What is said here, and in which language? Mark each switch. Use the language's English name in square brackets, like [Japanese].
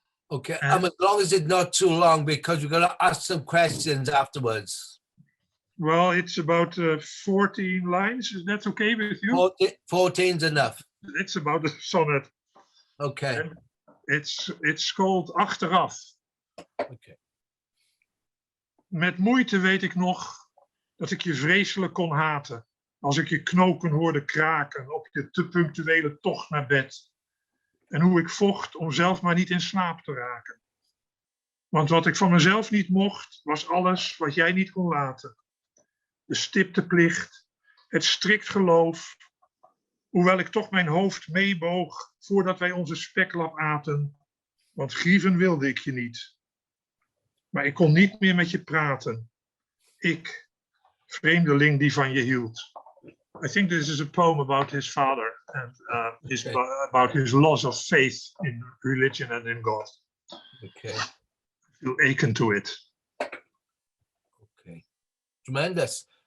[English] Okay, as long as it's not too long, because we're going to ask some questions afterwards. Well, it's about 14 lines. Is that okay with you? 14's enough. It's about a sonnet. Okay. And it's called Achteraf. Okay. [Dutch] Met moeite weet ik nog dat ik je vreselijk kon haten. Als ik je knoken hoorde kraken op je te punctuele tocht naar bed. En hoe ik vocht om zelf maar niet in slaap te raken. Want wat ik van mezelf niet mocht, was alles wat jij niet kon laten. De stipte plicht, het strikt geloof. Hoewel ik toch mijn hoofd meeboog voordat wij onze speklap aten. Want grieven wilde ik je niet. Maar ik kon niet meer met je praten. Ik, vreemdeling die van je hield. [English] I think this is a poem about his father and about his loss of faith in religion and in God. Okay. I feel akin to it. Okay. Tremendous.